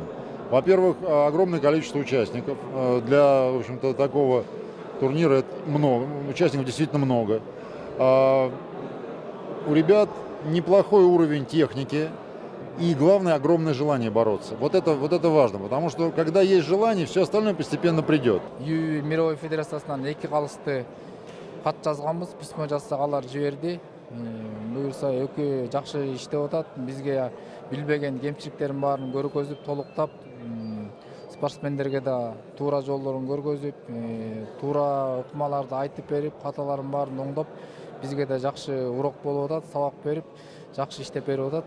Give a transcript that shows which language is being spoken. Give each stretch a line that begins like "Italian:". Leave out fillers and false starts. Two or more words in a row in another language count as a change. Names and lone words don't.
Russian: Во-первых, огромное количество участников. Для, в общем-то, такого турнира это много, участников действительно много. У ребят неплохой уровень техники и, главное, огромное желание бороться. Вот это важно, потому что, когда есть желание, все остальное постепенно придет.
Kyrgyz: ЮИ мировой федерациясынан 2 калысты кат жазганбыз, письмо жазсак алар жиберди. Буюрса экөө жакшы иштеп атат. Бизге билбеген кемчиликтерин баарын көргөзүп, толуктап, спортсмендерге да туура жолдорун көргөзүп, туура ыкмаларды айтып берип, каталарын баарын оңдоп, бизге да жакшы урок болуп атат, сабак берип, жакшы иштеп берип атат.